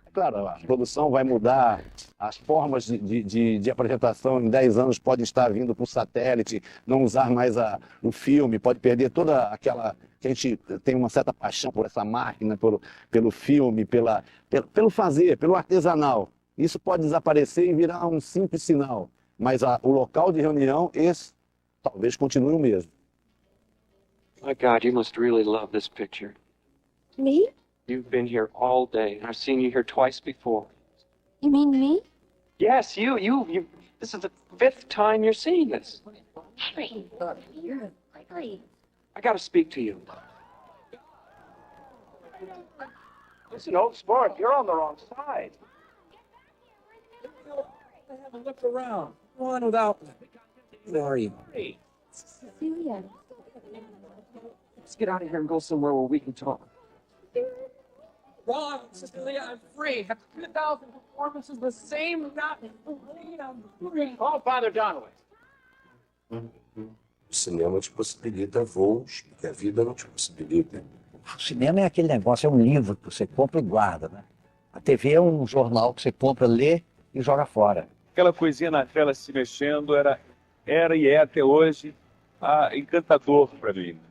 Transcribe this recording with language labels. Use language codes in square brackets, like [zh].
[pt] Claro, a produção vai mudar, as formas de apresentação em 10 anos podem estar vindo por satélite, não usar mais o filme, pode perder toda aquela... que a gente tem uma certa paixão por essa máquina, pelo filme, pelo fazer, pelo artesanal. Isso pode desaparecer e virar um simples sinal, mas o local de reunião, esse talvez continue o mesmo. [en] My God, you must really love this picture. Me? You've been here all day, and I've seen you here twice before. You mean me? Yes, you. This is the 5th time you're seeing this. Harry, Harry. I gotta speak to you. Listen, old sport, you're on the wrong side. Have a look around. Go on without me. Where are you? Hey. Cecilia. Let's get out of here and go somewhere where we can talk. Wrong, Cecilia, I'm free. Have 2,000 performances the same night. I'm free. Call Father Donowitz. [pt] O cinema te possibilita voos que a vida não te possibilita. O cinema é aquele negócio, é um livro que você compra e guarda, né? A TV é um jornal que você compra, lê e joga fora. Aquela coisinha na tela se mexendo era e é até hoje encantador para mim.